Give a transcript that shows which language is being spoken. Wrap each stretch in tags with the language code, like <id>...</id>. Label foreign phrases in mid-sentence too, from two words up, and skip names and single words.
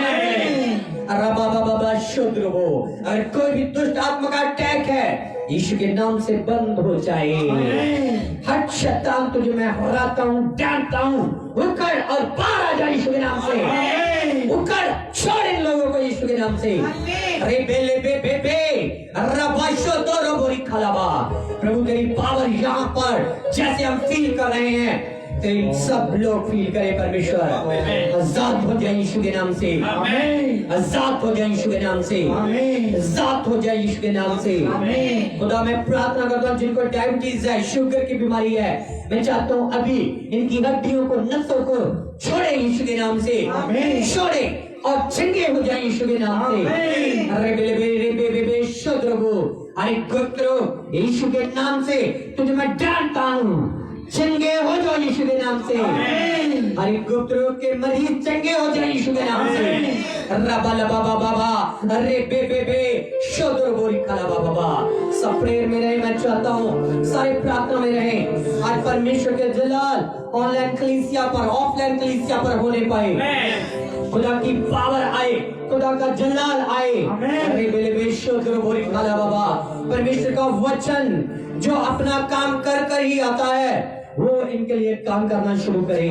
<hi>अगर कोई भी दुष्ट आत्मा का अटैक है यीशु के नाम से बंद हो जाए हर शैतान तुझे मैं हराता हूँ डांटता हूँ उखड़ और बाहर आ जाए यीशु के नाम से उखड़ छोड़ इन लोगों को यीशु के नाम से अरे बेले बे बे बे रबाशो तो रोबोरी खलाबा प्रभु तेरी पावर यहाँ पर जैसे हम फील कर रहे हैं तेरी सब लोग फील करें परमेश्वर आजाद हो जाए यीशु के नाम से आजाद हो जाए यीशु के नाम से आजाद हो जाए यीशु के नाम से खुदा मैं प्रार्थना करता हूँ जिनको डायबिटीज है शुगर की बीमारी है मैं चाहता हूँ अभी इनकी हड्डियों को नसों को छोड़े यीशु के नाम से छोड़े और चंगे हो जाए यीशु के नाम से अरे बेले बेले बे बे शोद्रगो अरे गोत्रो यीशु के नाम से तुझे मैं डांटता हूँ चंगे हो जाओ यीशु के नाम से हरि गोत्रों के मरीज चंगे हो जाए यीशु के नाम से रबा लबा बाबा अरे बे बे बे शोदर बोरी खाला बाबा। सब प्रेयर में रहे, मैं चाहता हूँ सारे प्रार्थना में रहे। आज परमेश्वर के जलाल ऑनलाइन कलीसिया पर, ऑफलाइन कलीसिया पर होने पाए। खुदा की पावर आए, खुदा का जलाल आए। अरे बेले बेशुद्ध बोरी खाला बाबा, परमेश्वर का वचन जो अपना काम कर कर ही आता है, वो इनके लिए काम करना शुरू करें।</hi>